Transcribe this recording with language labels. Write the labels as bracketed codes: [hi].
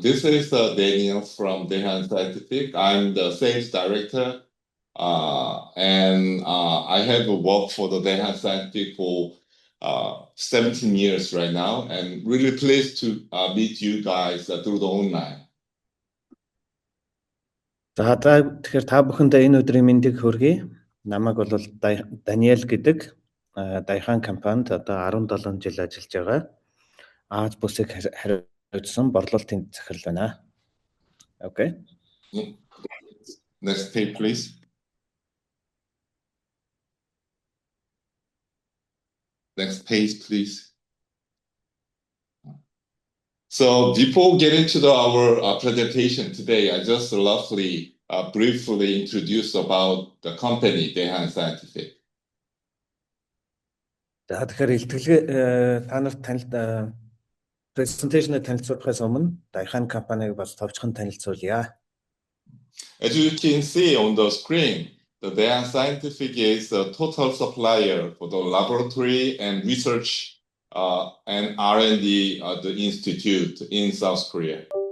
[en] This is Daniel from Daihan Scientific. I'm the sales director, and I have worked for the Daihan Scientific for 17 years right now, and really pleased to meet you guys through the online. [mn] За тэгэхээр та бүхэндээ энэ өдрийн мэндийг хүргэе. Намайг бол Даниэл гэдэг Дайхан компанид одоо 17 жил ажиллаж байгаа. Аз бүсийг хариуцсан борлуулалтын захирал байна. [en] Okay. Next page, please. Next page, please. So before getting to our presentation today, I just briefly introduce about the company, Daihan Scientific. [mn] За тэгэхээр илтгэлгээ та нарт презентацийг танилцуулахаас өмнө Daihan компаниг бас товчхон танилцуулъя. [en] As you can see on the screen, the Daihan Scientific is a total supplier for the laboratory and research and R&D the institute in South Korea.